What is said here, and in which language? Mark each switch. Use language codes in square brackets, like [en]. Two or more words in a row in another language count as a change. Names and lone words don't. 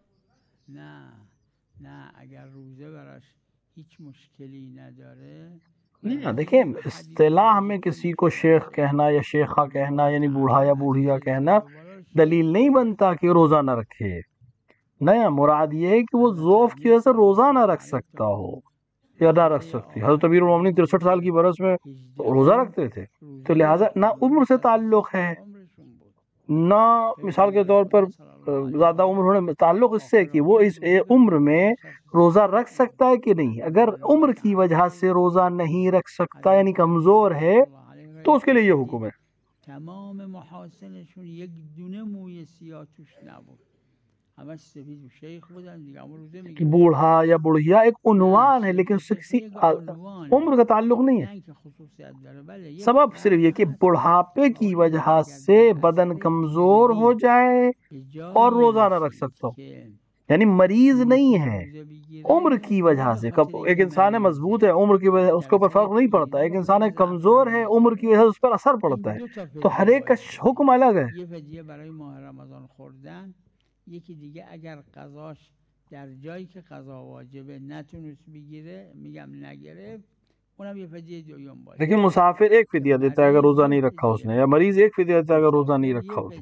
[fa] نه نه اگر روزه براش هیچ مشکلی نداره [ur] نہیں دیکھیں اصطلاح میں کسی کو شیخ کہنا یا شیخہ کہنا یعنی بوڑھا یا بوڑھیا کہنا دلیل نہیں بنتا کہ روزہ نہ رکھے. نیا مراد یہ ہے کہ وہ ذوف کی وجہ سے روزہ نہ رکھ سکتا ہو یا نہ رکھ سکتی. حضرت امیر المومنین 63 سال کی برس میں روزہ رکھتے تھے، تو لہٰذا نہ عمر سے تعلق ہے، نہ مثال کے طور پر زیادہ عمر ہونے تعلق اس سے کہ وہ اس عمر میں روزہ رکھ سکتا ہے کہ نہیں. اگر عمر کی وجہ سے روزہ نہیں رکھ سکتا یعنی کمزور ہے تو اس کے لیے یہ حکم ہے. [fa] تمام محاسنشون یک دونه موی سیاه توش نبود، همش سفید و شیخ بودن دیگه. اما روزه میگه [ur] بوڑھا یا بوڑھیا ایک عنوان ہے لیکن اس سے کسی عمر کا تعلق نہیں ہے. [fa] که خصوصیت داره. بله [ur] سبب صرف یہ کہ بڑھاپے کی وجہ سے بدن کمزور ہو جائے اور روزہ نہ رکھ سکتا ہو، یعنی مریض نہیں ہے عمر کی وجہ سے. ایک انسان ہے مضبوط ہے عمر کی وجہ اس کے اوپر فرق نہیں پڑتا، ایک انسان ہے کمزور ہے عمر کی وجہ سے اس پر اثر پڑتا ہے، تو ہر ایک کا حکم الگ ہے. [fa] یه فدیه برای ماه رمضان خوردن، یکی دیگه اگر قضاش در جایی که قضا واجبه نتونست بگیره، میگم نگرفت، اونم یه فدیه دوم باشه. [ur] لیکن مسافر ایک فدیہ دیتا ہے اگر روزہ نہیں رکھا اس نے، یا مریض ایک فدیہ دیتا ہے اگر روزہ نہیں رکھا اس نے.